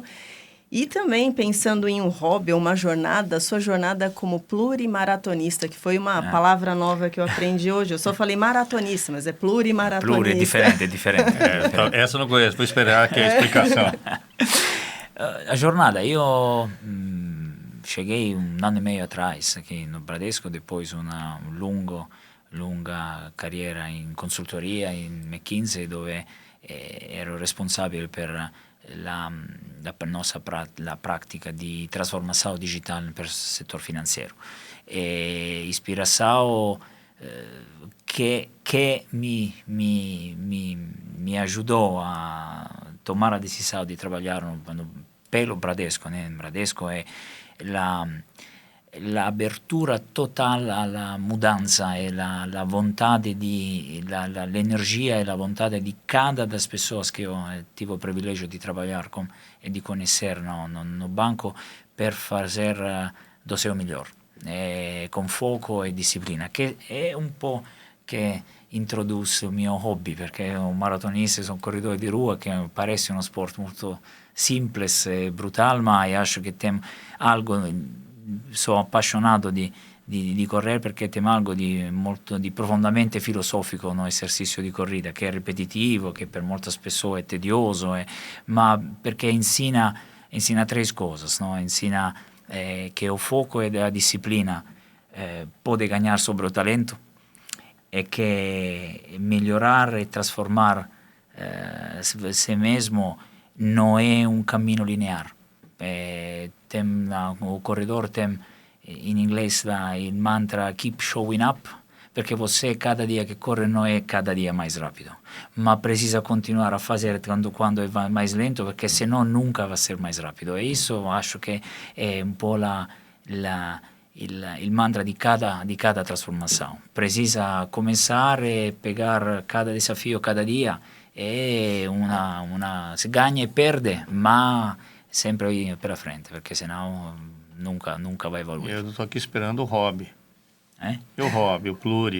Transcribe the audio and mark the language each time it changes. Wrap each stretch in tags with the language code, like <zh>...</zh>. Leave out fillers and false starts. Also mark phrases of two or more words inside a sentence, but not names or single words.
<pt>E também, pensando em um hobby ou uma jornada, sua jornada como plurimaratonista, que foi uma palavra nova que eu aprendi hoje. Eu só falei maratonista, mas é plurimaratonista. É diferente. Então, essa eu não conheço, vou esperar aqui a explicação. A jornada,</pt> <it>io cheguei 1 anno e</it> <pt>meio atrás aqui no Bradesco, depois uma</pt> <it>lunga carriera in consultoria in McKinsey, dove ero responsabile per la nostra la pratica di trasformação digital per il settore finanziario.</it> <pt>E ispiração che mi ajudou a tomar a decisão de trabalhar pelo Bradesco, né?</pt> <it>Bradesco è la apertura total alla mudanza e la vontade l'energia e la vontade di</it> <pt>cada das pessoas que eu tive o privilégio de trabalhar com e de conhecer no banco per fazer do seu melhor, com foco e disciplina,</pt> <it>che è un po' che introduz o mio hobby, perché un maratonista, sono un corridore di rua che parece uno sport molto simples e brutal, ma acho che</it> <pt>tem algo,</pt> <it>sono appassionato di correre perché</it> <pt>tem algo</pt> <it>di profondamente filosofico no esercizio di corrida, che è ripetitivo, che per molte persone è tedioso, ma perché insina 3 cose, no? Insina che</it> <pt>o foco</pt> <it>e la disciplina può</it> <pt>ganhar sobre o talento,</pt> <it>e che migliorare e trasformare</it> <pt>se mesmo</pt> <it>non è un cammino lineare.</it> <pt>O corredor tem</pt> <it>in inglese il mantra</it> <en>keep showing up,</en> <pt>perché você cada dia</pt> <it>che corre non è</it> <pt>cada dia mais rápido,</pt> <it>ma precisa continuare a fare quando è</it> <pt>mais lento,</pt> <it>perché se no</it> <pt>nunca va a ser mais rápido. E isso acho che è</pt> <it>un po' il mantra</it> <pt>di cada trasformação. Precisa começare, pegar cada desafio cada dia, e si ganha e perde, ma sempre ir per frente, perché senão nunca vai evoluir. Eu estou aqui esperando o hobby. E o hobby, o pluri.</pt>